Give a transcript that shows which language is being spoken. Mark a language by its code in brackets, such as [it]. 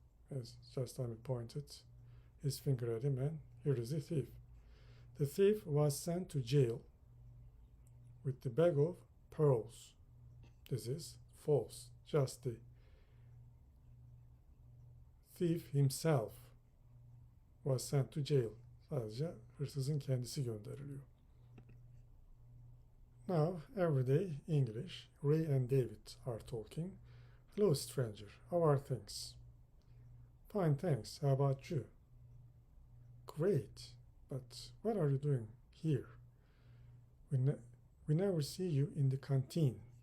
[en] As just time pointed his finger at him, and here is the thief. The thief was sent to jail with the bag of pearls. This is false. Just the thief himself was sent to jail. [tr] Sadece hırsızın kendisi gönderiliyor. [en] Now, everyday English. Ray and David are talking. Hello, stranger. How are things? Fine, thanks. How about you? Great. But what are you doing here? We never see you in the canteen.